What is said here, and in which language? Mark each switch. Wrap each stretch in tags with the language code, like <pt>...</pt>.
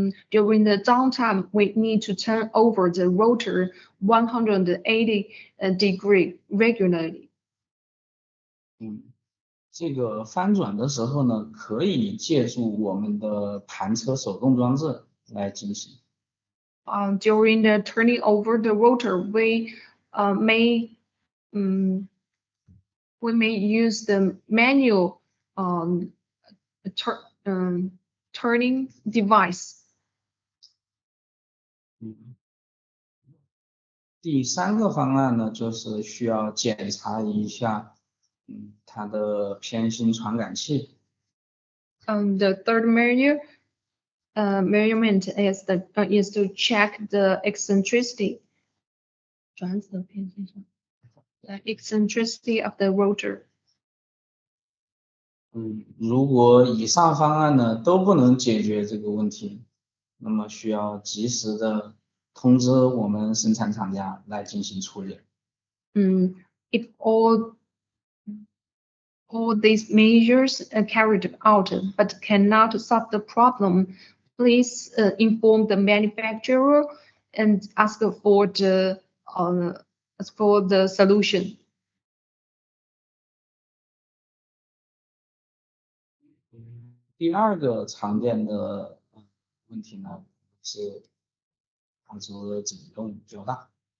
<en>During the downtime, we need to turn over the rotor 180 degree regularly.</en> <zh>这个翻转的时候呢，可以借助我们的盘车手动装置来进行。</zh> <en>During the turning over the rotor, we may use the manual turning device.</en> <zh>第3个方案呢，就是需要检查一下它的偏心传感器。</zh> <en>The third measurement is to check the eccentricity.</en> <zh>转子的偏心上</zh> <en>the eccentricity of the rotor.</en> <zh>如果以上方案呢都不能解决这个问题，那么需要及时的通知我们生产厂家来进行处理。</zh> <en>If all these measures are carried out but cannot solve the problem, please inform the manufacturer and ask for the solution.</en> <zh>第2个常见的问题呢是它的振动比较大。</zh>